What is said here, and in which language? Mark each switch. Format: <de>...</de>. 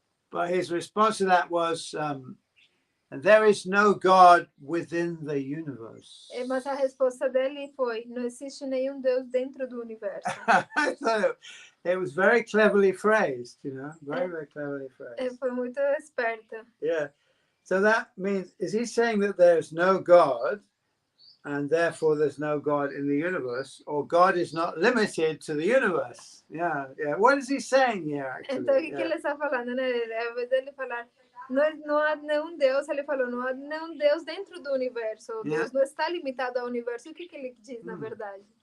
<en>But his response to that was, there is no God within the universe.</en> <pt>Mas a resposta dele foi, não existe nenhum Deus dentro do universo.</pt> <en>I thought it was very cleverly phrased, very cleverly phrased.</en> <pt>Foi muito esperto.</pt> <en>Yeah. So that means, is he saying that there's no God and therefore there's no God in the universe, or God is not limited to the universe? Yeah. What is he saying here, actually?</en> <pt>Então, o que ele está falando, né? Ao invés dele falar, não há nenhum Deus, ele falou, não há nenhum Deus dentro do universo. Deus não está limitado ao universo. O que ele diz, na verdade?</pt>